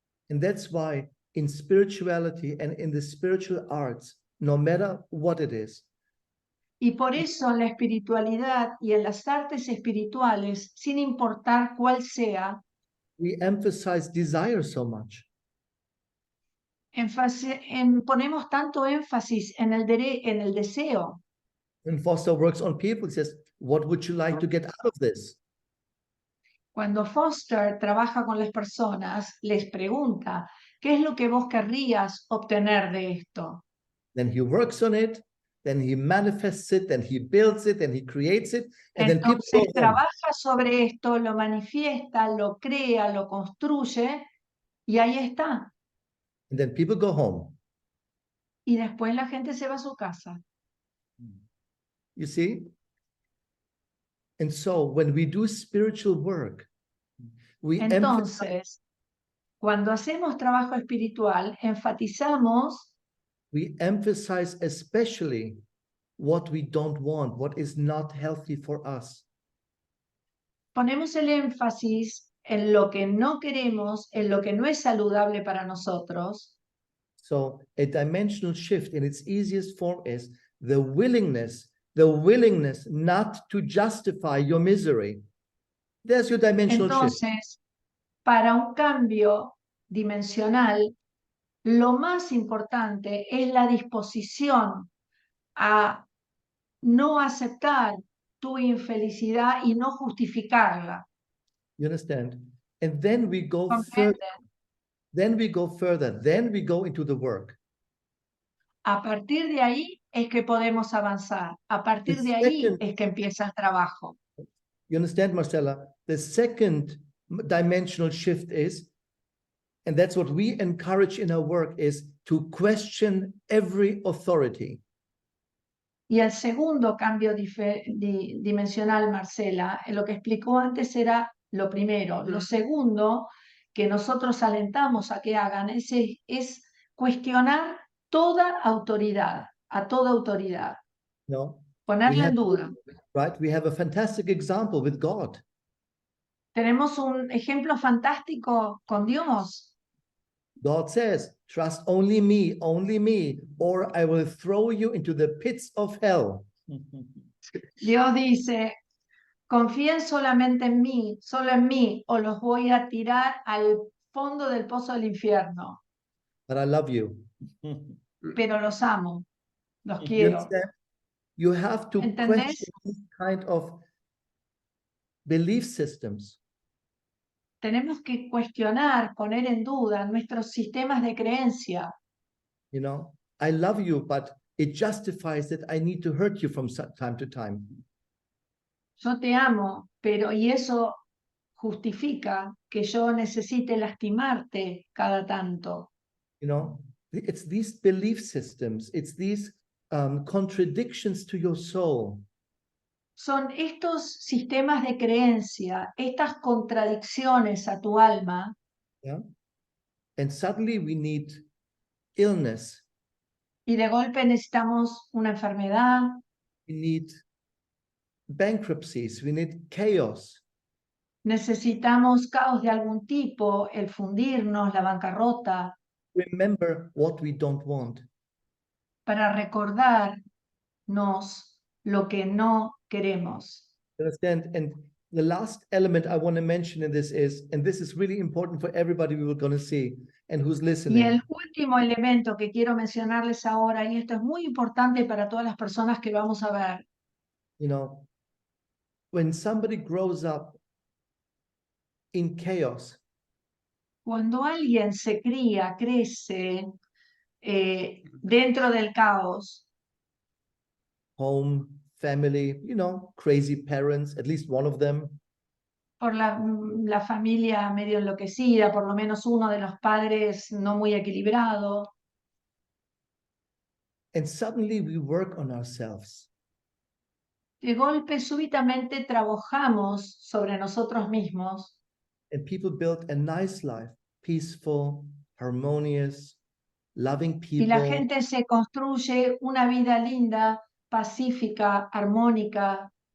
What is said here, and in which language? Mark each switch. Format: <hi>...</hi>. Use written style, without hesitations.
<en>And that's why in spirituality and in the spiritual arts, no matter what it is,</en> <es>Y por eso en la espiritualidad y en las artes espirituales, sin importar cuál sea,</es> <en>we emphasize desire so much.</en> <es>ponemos tanto énfasis en el deseo.</es> <en>When Foster works on people, he says, what would you like to get out of this?</en> <es>Cuando Foster trabaja con las personas, les pregunta, ¿qué es lo que vos querrías obtener de esto?</es> <en>Then he works on it, then he manifests it, then he builds it, then he creates it, and then people</en> <es>Entonces</es> <en>go home.</en> <es>trabaja sobre esto, lo manifiesta, lo crea, lo construye y ahí está.</es> <en>And then people go home.</en> <es>Y después la gente se va a su casa.</es> <en>You see? And so when we do spiritual work, we emphasize,</en> <es>Entonces, cuando hacemos trabajo espiritual, enfatizamos</es> <en>especially what we don't want, what is not healthy for us.</en> <es>ponemos el énfasis en lo que no queremos, en lo que no es saludable para nosotros.</es> <en>So a dimensional shift in its easiest form is the willingness not to justify your misery. There's your dimensional shift.</en> <es>Entonces, para un cambio dimensional, lo más importante es la disposición a no aceptar tu infelicidad y no justificarla.</es> <en>You understand? And then we go further.</en> <es>¿Comprenden?</es> <en>Then we go further. Then we go into the work.</en> <es>A partir de ahí es que podemos avanzar. A partir de ahí es que empieza el trabajo.</es> <en>You understand, Marcella? The second dimensional shift is, and that's what we encourage in our work, is to question every authority.</en> <es>Y el segundo cambio dimensional, Marcela, lo que explicó antes era lo primero. Lo segundo que nosotros alentamos a que hagan es cuestionar toda autoridad, a toda autoridad.</es> <en>No,</en> <es>Ponerla en duda.</es> <en>right? We have a fantastic example with God.</en> <es>Tenemos un ejemplo fantástico con Dios.</es> <en>God says, trust only me, or I will throw you into the pits of hell.</en> <es>Dios dice, confíen solamente en mí, solo en mí, o los voy a tirar al fondo del pozo del infierno.</es> <en>But I love you.</en> <es>Pero los amo, los</es> <en>You</en> <es>quiero.</es> <en>understand? You have to</en> <es>¿Entendés?</es> <en>question these kind of belief systems.</en> <es>Tenemos que cuestionar, poner en duda nuestros sistemas de creencia.</es> <en>You know, I love you, but it justifies that I need to hurt you from time to time.</en> <es>Yo te amo, pero y eso justifica que yo necesite lastimarte cada tanto.</es> <en>You know, it's these belief systems, it's these contradictions to your soul.</en> <es>Son estos sistemas de creencia, estas contradicciones a tu alma.</es> <en>Yeah. And suddenly we need illness.</en> <es>Y de golpe necesitamos una enfermedad,</es> <en>We need bankruptcies. We need chaos.</en> <es>necesitamos caos de algún tipo, el fundirnos, la bancarrota,</es> <en>Remember what we don't want.</en> <es>para recordarnos lo que no queremos.</es> <en>Understand? And the last element I want to mention in this is, and this is really important for everybody we were going to see and who's</en> <es>Y</es> <en>listening.</en> <es>el último elemento que quiero mencionarles ahora, y esto es muy importante para todas las personas que vamos a ver,</es> <en>You know, when somebody grows up in chaos,</en> <es>cuando alguien se cría, crece dentro del caos,</es> <en>home, family, you know, crazy parents, at least one of them,</en> <es>por la familia medio enloquecida, por lo menos uno de los padres no muy equilibrado,</es> <en>and suddenly we work on ourselves.</en> <es>de golpe súbitamente trabajamos sobre nosotros mismos</es> <en>And people build a nice life, peaceful, harmonious, loving</en> <es>y la</es> <en>people.</en> <es>gente se construye una vida linda, pacífica, armónica,</es>